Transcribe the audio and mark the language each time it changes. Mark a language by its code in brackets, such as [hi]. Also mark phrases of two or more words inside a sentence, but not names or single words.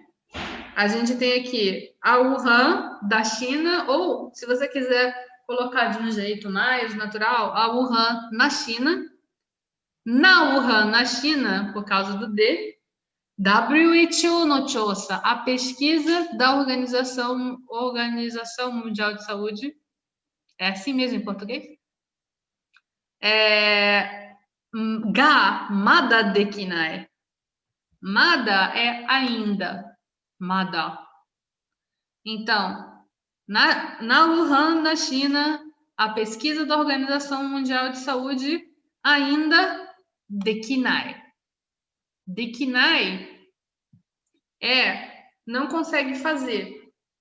[pt] A gente tem aqui a Wuhan da China, ou se você quiser colocar de um jeito mais natural, a Wuhan na China. Na Wuhan, na China, por causa do D, [ja] WHO no chosa, [pt] a pesquisa da Organização Mundial de Saúde. É assim mesmo em português? [ja] がまだできない. [pt] Mada é ainda. Mada. Então, na Wuhan, na China, a pesquisa da Organização Mundial de Saúde ainda dekinai. Dekinai não consegue fazer.